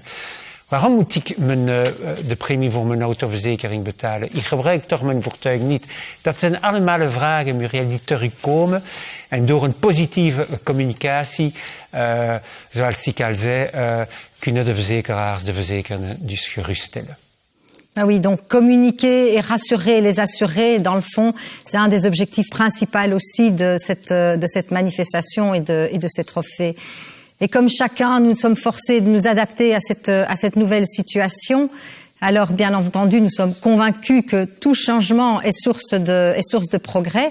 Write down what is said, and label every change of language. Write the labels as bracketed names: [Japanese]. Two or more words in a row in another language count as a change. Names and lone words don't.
[Dutch] Waarom moet ik de premie voor mijn autoverzekering betalen? Ik gebruik toch mijn voertuig niet. Dat zijn allemaal vragen, Muriel, die terugkomen. En door een positieve communicatie, zoals ik al zei, kunnen de verzekeraars de verzekerden dus geruststellen. [French] Ah oui, donc communiquer et rassurer les assurés, dans le fond, c'est un des objectifs principaux aussi de cette manifestation et de ces trophées. Et comme chacun, nous sommes forcés de nous adapter à cette nouvelle situation. Alors, bien entendu, nous sommes convaincus que tout changement est source de progrès.